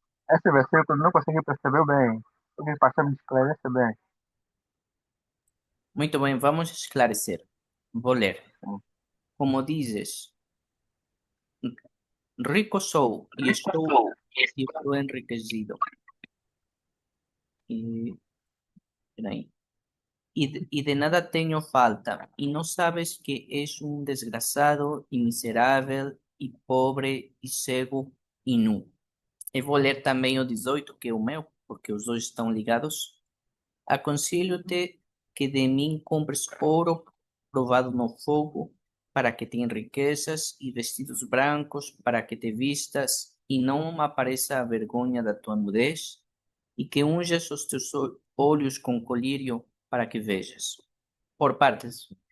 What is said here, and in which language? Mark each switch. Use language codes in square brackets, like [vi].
[pt] Esse versículo eu não consegui perceber bem. Alguém passar me esclarece bem. Muito bem, vamos esclarecer. Vou ler. Como dizes, rico sou e estou enriquecido. E, peraí. [es] Y de nada tengo falta, y no sabes que es un desgraciado y miserable y pobre y [pt] cego y nu. Eu vou ler também o 18, que é o meu, porque os dois estão ligados. Aconselho-te que de mim compres ouro provado no fogo, para que te enriqueças, e vestidos brancos, para que te vistas, e não apareça a vergonha da tua nudez, e que unjas os teus olhos com colírio, para que vejas. Por partes.